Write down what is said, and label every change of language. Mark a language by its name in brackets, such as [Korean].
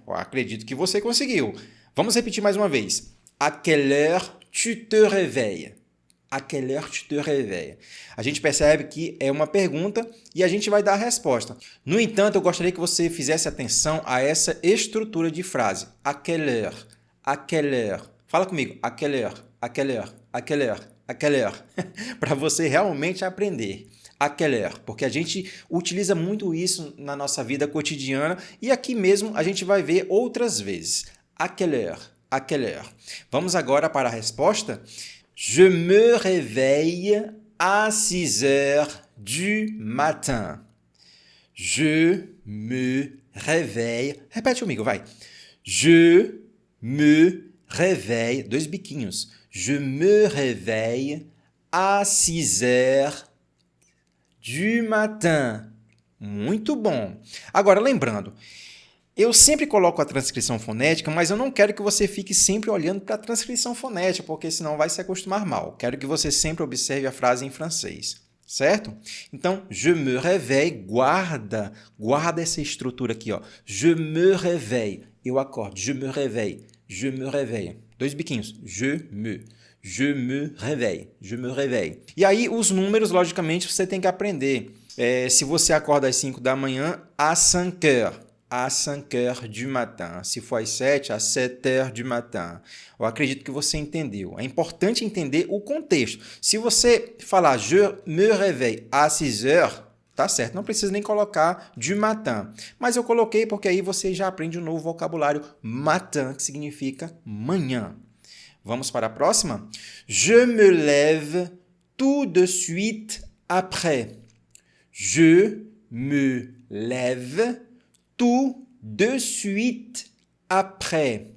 [Portuguese] Eu acredito que você conseguiu. Vamos repetir mais uma vez. [French] À quelle heure tu te réveilles? À quelle heure tu te réveilles? [Portuguese] A gente percebe que é uma pergunta e a gente vai dar a resposta. No entanto, eu gostaria que você fizesse atenção a essa estrutura de frase. [French] À quelle heure? À quelle heure? Fala comigo. À quelle heure? À quelle heure? À quelle heure? À quelle heure? [Portuguese] Para você realmente aprender. À quelle heure? Porque a gente utiliza muito isso na nossa vida cotidiana e aqui mesmo a gente vai ver outras vezes. À quelle heure? À quelle heure? Vamos agora para a resposta. [French] Je me réveille à 6 heures du matin. Je me réveille. Repete comigo, vai. Je me réveille. Dois biquinhos. Je me réveille à 6 heures du matin. [Portuguese] Muito bom. Agora, lembrando, eu sempre coloco a transcrição fonética, mas eu não quero que você fique sempre olhando para a transcrição fonética, porque senão vai se acostumar mal. Quero que você sempre observe a frase em francês, certo? Então, je me réveille, guarda essa estrutura aqui, ó. [French] Je me réveille, eu acordo, je me réveille. Dois biquinhos, je me réveille. [Portuguese] E aí, os números, logicamente, você tem que aprender. Se você acorda às 5 da manhã, à 5 heures. [French] À 5 heures du matin. Se for às 7, às 7 heures du matin. [Portuguese] Eu acredito que você entendeu. É importante entender o contexto. Se você falar je me réveille à 6 heures, tá certo, não precisa nem colocar du matin. Mas eu coloquei porque aí você já aprende um novo vocabulário matin, que significa manhã. Vamos para a próxima? [French] Je me lève tout de suite après. Je me lève tout de suite après.